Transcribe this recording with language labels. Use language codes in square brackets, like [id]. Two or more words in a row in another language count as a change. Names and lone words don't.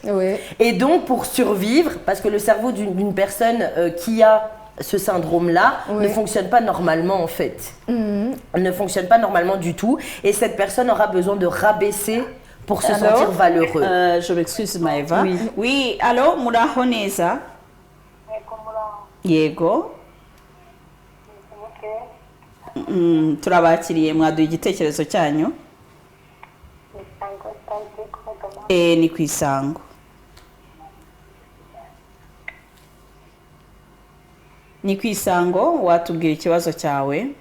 [fr] Et donc pour survivre, parce que le cerveau d'une personne qui a ce syndrome-là ne fonctionne pas normalement en fait. Ne fonctionne pas normalement du tout et cette personne aura besoin de rabaisser pour se sentir valeureux. Je m'excuse Maeva. Oui, alors Murahoneza. [rw] Yego. turabakiriye mwaduha igitekerezo cyanyu. Ni ku Isango. Ni ku Isango, watubwira ikibazo cyawe.